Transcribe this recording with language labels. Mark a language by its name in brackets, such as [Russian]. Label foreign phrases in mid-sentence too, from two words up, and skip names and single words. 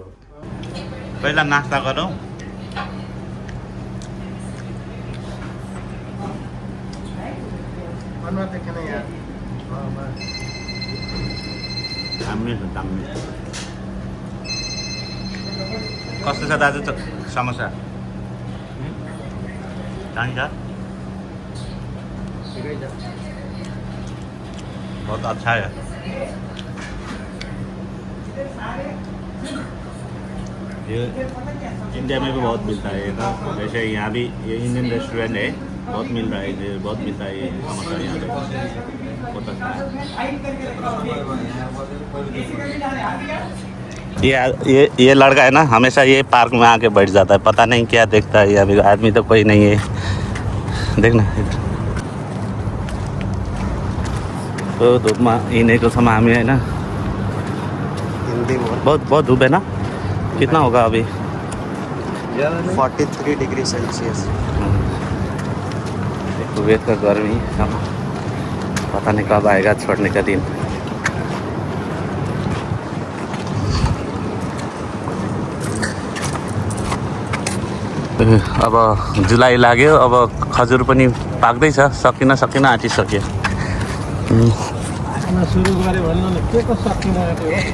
[Nepali] पहिला नास्ता गरौँ कस्तो छ दाजु समोसा चाहिन्छ [Hindi] बहुत अच्छा है ये इंडिया में भी बहुत मिलता है ना जैसे यहाँ भी ये [English] Indian restaurant [Hindi] है बहुत मिल रहा है बहुत मिलता है ये समोसा यहाँ पे बहुत अच्छा है ये लड़का है ना हमेशा ये पार्क में आके बैठ जाता है पता नहीं क्या देखता है अभी आदमी तो कोई नहीं है देखना तो धूप में [Nepali] हिँडेको छौँ हामी होइन [Hindi] बहुत धूप है ना कितना होगा अभी 43 डिग्री सेल्सियस कुवैत का गर्मी पता नहीं कब आएगा छोड़ने का दिन [Nepali] अब जुलाई लाग्यो अब खजुर पनि पाक्दैछ सकिन आँटिसक्यो सुरु गरे भन्नु न के को सकिन आँट्यो